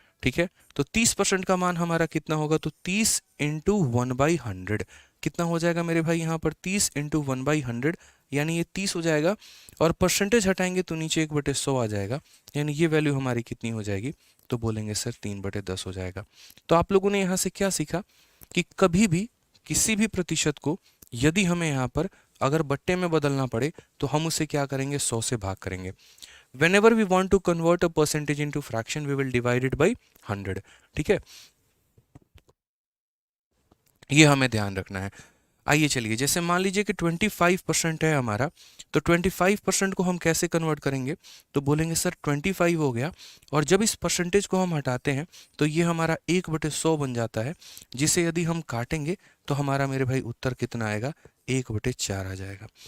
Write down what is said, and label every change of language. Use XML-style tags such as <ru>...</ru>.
<hi>ठीक है, तो 30% का मान हमारा कितना होगा, तो 30 इंटू 1/100 कितना हो जाएगा मेरे भाई, यहाँ पर 30 इंटू 1/100, यानी ये 30 हो जाएगा, और परसेंटेज हटाएंगे तो नीचे 1/100 आ जाएगा, यानी ये वैल्यू हमारी कितनी हो जाएगी, तो बोलेंगे सर 3/10 हो जाएगा। तो आप लोगों ने यहाँ से क्या सीखा कि कभी भी किसी भी प्रतिशत को यदि हमें यहाँ पर अगर बट्टे में बदलना पड़े तो हम उसे क्या करेंगे, 100 से भाग करेंगे।</hi> <en>whenever we want to convert a percentage into fraction we will divide it by 100।</en> <hi>ठीक है, ये हमें ध्यान रखना है। आइए चलिए, जैसे मान लीजिए कि 25% है हमारा, तो 25% को हम कैसे कन्वर्ट करेंगे, तो बोलेंगे सर 25 हो गया, और जब इस परसेंटेज को हम हटाते हैं तो ये हमारा 1/100 बन जाता है, जिसे यदि हम काटेंगे तो हमारा मेरे भाई उत्तर कितना आएगा, 1/4 आ जाएगा।</hi>